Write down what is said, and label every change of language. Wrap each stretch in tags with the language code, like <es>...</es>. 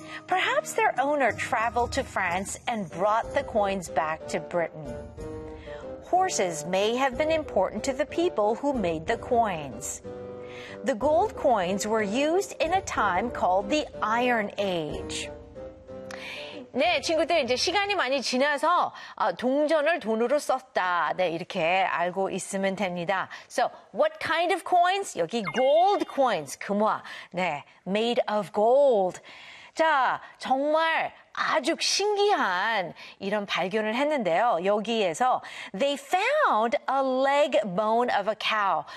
<en>Perhaps their owner traveled to France and brought the coins back to Britain. Horses may have been important to the people who made the coins. The gold coins were used in a time called the Iron Age.</en> <ko>네, 친구들 이제 시간이 많이 지나서 동전을 돈으로 썼다. 네, 이렇게 알고 있으면 됩니다.</ko> <en>So, what kind of coins? 여기 gold coins, 금화. 네, made of gold.</en> <ko>자, 정말 아주 신기한 이런 발견을 했는데요.</ko> <en>여기에서 they found a leg bone of a cow.</en>